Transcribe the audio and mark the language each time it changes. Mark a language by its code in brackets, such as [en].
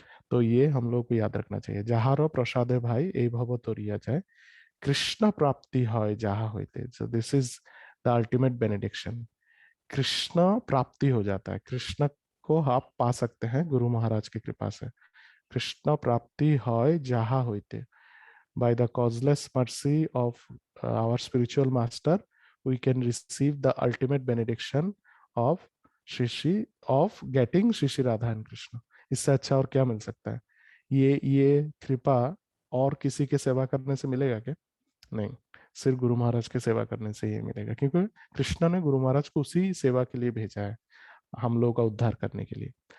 [hi] तो ये हम लोग को याद रखना चाहिए। [bn] जहारो प्रसादे भाई ए भव तोरिया जाए, कृष्ण प्राप्ति है जहा होते। [en] So this is the ultimate benediction. [hi] Krishna प्राप्ति हो जाता है, कृष्ण को आप पा सकते हैं गुरु महाराज की कृपा से। [bn] कृष्ण प्राप्ति है जहा होते। [en] By the causeless mercy of our spiritual master, we can receive the ultimate benediction of Shri of getting Shri Radha and Krishna. [hi] इससे अच्छा और क्या मिल सकता है? ये कृपा और किसी के सेवा करने से मिलेगा क्या? नहीं, सिर्फ गुरु महाराज के सेवा करने से ही मिलेगा, क्योंकि कृष्ण ने गुरु महाराज को उसी सेवा के लिए भेजा है, हम लोग का उद्धार करने के लिए।